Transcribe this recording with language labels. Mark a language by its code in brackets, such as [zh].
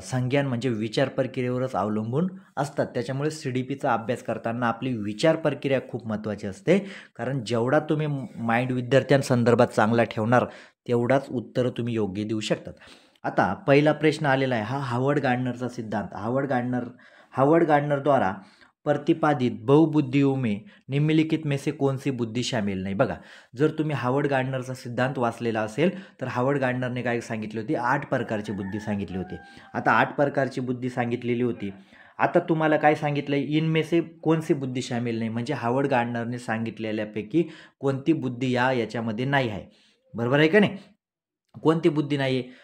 [mr] संज्ञान म्हणजे विचार प्रक्रियेवरच अवलंबून असतात. त्याच्यामुळे CDPचा अभ्यास करताना आपली विचार प्रक्रिया खूप महत्त्वाची असते. कारण जेवढा तुम्ही माइंड विद्यार्थ्यांसंदर्भात चांगला ठेवणार तेवढाच उत्तरं तुम्ही योग्य देऊ शकतात. आता पहिला प्रश्न आलेला आहे हा हार्वर्ड गार्डनरचा सिद्धांत. [hi] हार्वर्ड गार्डनरद्वारा प्रतिपादित बहुबुद्धियों में निम्नलिखित में से कौन सी बुद्धी शामिल नाही. [mr] बघा, जर तुम्ही हार्वर्ड गार्डनरचा सिद्धांत वाचलेला असेल तर हार्वर्ड गार्डनरने काय सांगितली होती, 8 प्रकारची बुद्धी सांगितली होती. आता 8 प्रकारची बुद्धी सांगितलेली होती. आता तुम्हाला काय सांगितलं, [hi] इनमे से कौन सी बुद्धी शामिल नाही, [mr] म्हणजे हार्वर्ड गार्डनरने सांगितलेल्यापैकी कोणती बुद्धी याच्यामध्ये नाही आहे. बरोबर आहे का नाही. कोणती बुद्धी नाही आहे.